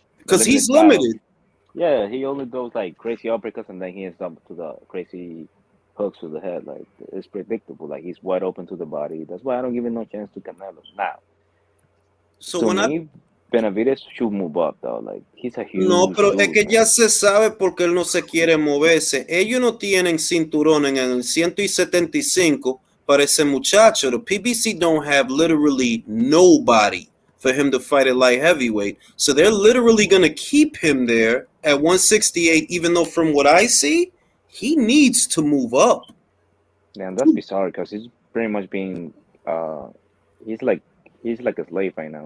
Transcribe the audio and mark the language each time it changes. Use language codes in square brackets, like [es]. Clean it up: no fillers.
[en] Because he's limited. Yeah, he only does like crazy uppercuts, and then he ends up to the crazy hooks to the head. Like, it's predictable. Like, he's wide open to the body. That's why I don't give him no chance to Canelo now. So to me, Benavidez should move up, though. Like, he's a huge. [es] No, pero es que ya se sabe porque él no se quiere moverse. Ellos no tienen cinturón en el 175 para ese muchacho. [en] The PBC don't have literally nobody for him to fight at light heavyweight. So they're literally going to keep him there at 168, even though from what I see, he needs to move up. Yeah, that's bizarre, because he's pretty much being, he's like a slave right now.